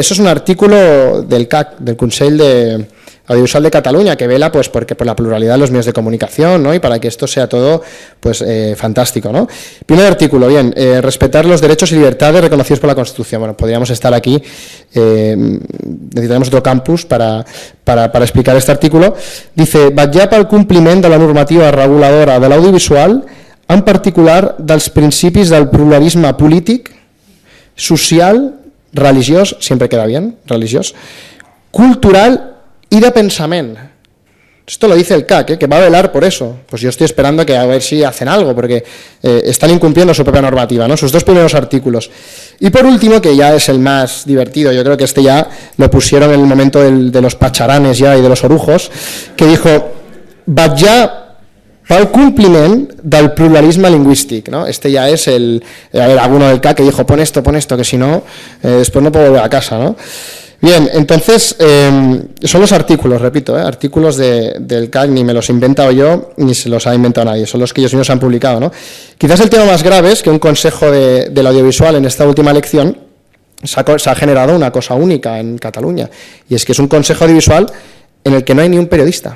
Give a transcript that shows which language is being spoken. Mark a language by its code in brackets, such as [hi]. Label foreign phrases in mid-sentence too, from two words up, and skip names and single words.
[es] Eso es un artículo del CAC, del Consell Audiovisual de Cataluña, que vela pues por la pluralidad de los medios de comunicación, ¿no? Y para que esto sea todo pues fantástico, ¿no? Primer artículo, bien, respetar los derechos y libertades reconocidos por la Constitución. Bueno, podríamos estar aquí, necesitaremos otro campus para explicar este artículo. Dice, [ca] vetllar pel compliment de la normativa reguladora de l'audiovisual, en particular dels principis del pluralisme polític, social, religiós, [es] siempre queda bien, [ca] religiós, cultural i de pensament. [es] Esto lo dice el CAC, que va a velar por eso. Pues yo estoy esperando que a ver si hacen algo, porque están incumpliendo su propia normativa, ¿no? Sus 2 primeros artículos. Y por último, que ya es el más divertido, yo creo que este ya lo pusieron en el momento de los pacharanes ya y de los orujos, que dijo, [ca] «Batllà pel compliment del pluralisme lingüístic», ¿no? [es] Este ya es alguno del CAC que dijo, pon esto, que si no, después no puedo volver a casa, ¿no? Bien, entonces, son los artículos, repito, artículos del CAC, ni me los he inventado yo, ni se los ha inventado nadie, son los que ellos mismos han publicado, ¿no? Quizás el tema más grave es que un consejo del audiovisual en esta última elección se ha generado una cosa única en Cataluña, y es que es un consejo audiovisual en el que no hay ni un periodista.